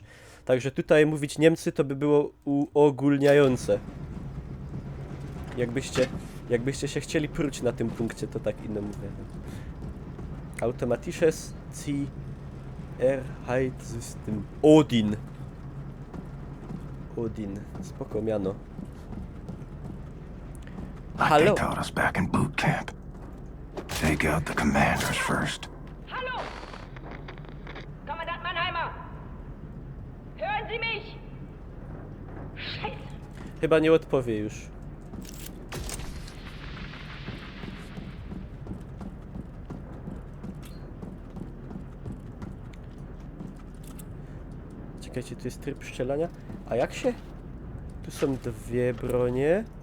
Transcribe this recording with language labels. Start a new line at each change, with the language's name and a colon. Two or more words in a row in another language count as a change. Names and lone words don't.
Polish: Także tutaj mówić Niemcy to by było uogólniające. Jakbyście się chcieli pruć na tym punkcie, to tak inno mówię.
German: Automatisches Sicherheitssystem.
Polish: Odin. Odin. Spoko miano.
English: Like they taught us back in boot camp. Take out the commanders first.
German: Hallo! Kommandant Mannheimer! Hören Sie mich? Scheiße!
Polish: Chyba nie odpowie już. Czekajcie, tu jest tryb strzelania. A jak się... Tu są dwie bronie.